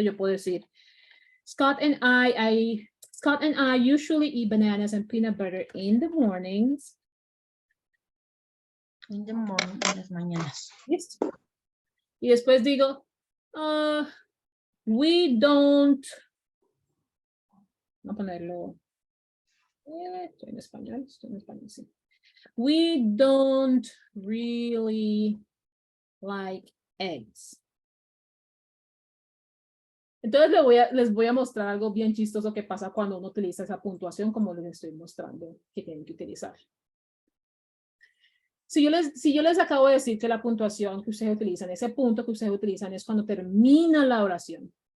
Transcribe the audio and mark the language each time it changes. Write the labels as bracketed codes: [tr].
[es] Yo puedo decir, [en] Scott and I usually eat bananas and peanut butter in the mornings. In the morning, [es] en las mañanas. Listo. Y después digo, [en] we don't, [es] voy a ponerlo, estoy en español, sí. [en] We don't really like eggs. [es] Entonces les voy a mostrar algo bien chistoso que pasa cuando uno utiliza esa puntuación como les estoy mostrando que tienen que utilizar. Si yo les acabo de decir que la puntuación que ustedes utilizan, ese punto que ustedes utilizan es cuando termina la oración.